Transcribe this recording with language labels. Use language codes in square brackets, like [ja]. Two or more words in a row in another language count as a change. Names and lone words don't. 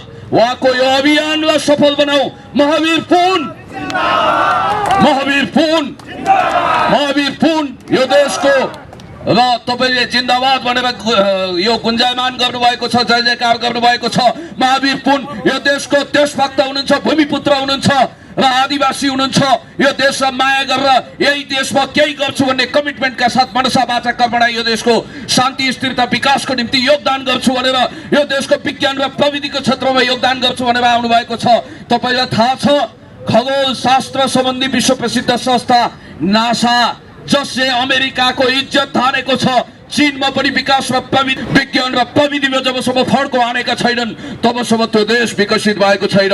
[ne] उहाँको यो अभियानलाई सफल बनाऊ। महावीर पुन, महावीर पुन, महावीर पुन यो देशको र तपाईँले जिन्दाबाद भनेर यो गुन्जायमान गर्नुभएको छ, जय जयकार गर्नुभएको छ। महावीर पुन यो देशको देशभक्त हुनुहुन्छ, भूमिपुत्र हुनुहुन्छ र आदिवासी हुनुहुन्छ। यो देशलाई माया गरेर यही देशमा केही गर्छु भन्ने कमिटमेन्टका साथ मनसा वाचा कर्मणा यो देशको शान्ति स्थिरता विकासको निम्ति योगदान गर्छु भनेर, यो देशको विज्ञान र प्रविधिको क्षेत्रमा योगदान गर्छु भनेर आउनुभएको छ। तपाईँलाई थाहा छ, खगोल शास्त्र सम्बन्धी विश्व प्रसिद्ध संस्था नासा, जसले अमेरिकाको इज्जत हानेको छ, चीनमा पनि विकास र विज्ञान र प्रविधिमा जबसम्म फड्को हानेका छैनन् तबसम्म त्यो देश विकसित भएको छैन।